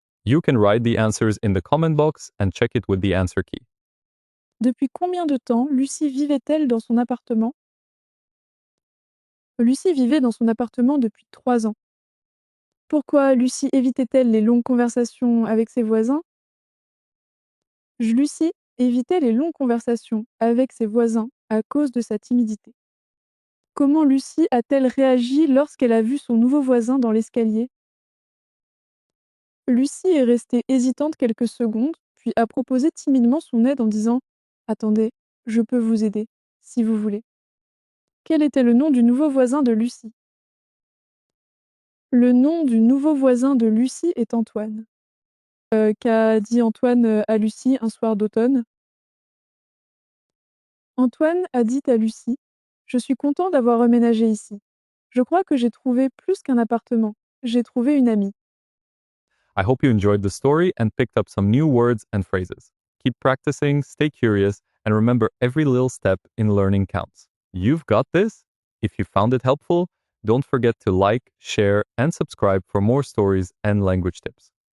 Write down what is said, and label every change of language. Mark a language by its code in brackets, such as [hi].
[en] You can write the answers in the comment box and check it with the answer key. [fr] Depuis combien de temps Lucie vivait-elle dans son appartement? Lucie vivait dans son appartement depuis 3 ans. Pourquoi Lucie évitait-elle les longues conversations avec ses voisins? Lucie évitait les longues conversations avec ses voisins à cause de sa timidité. Comment Lucie a-t-elle réagi lorsqu'elle a vu son nouveau voisin dans l'escalier? Lucie est restée hésitante quelques secondes, puis a proposé timidement son aide en disant: «Attendez, je peux vous aider, si vous voulez». Quel était le nom du nouveau voisin de Lucie? Le nom du nouveau voisin de Lucie est Antoine. Qu'a dit Antoine, à Lucie un soir d'automne? Antoine a dit à Lucie: «Je suis content d'avoir emménagé ici. Je crois que j'ai trouvé plus qu'un appartement, j'ai trouvé une amie». [en] I hope you enjoyed the story and picked up some new words and phrases. Keep practicing, stay curious, and remember every little step in learning counts. You've got this. If you found it helpful, don't forget to like, share, and subscribe for more stories and language tips.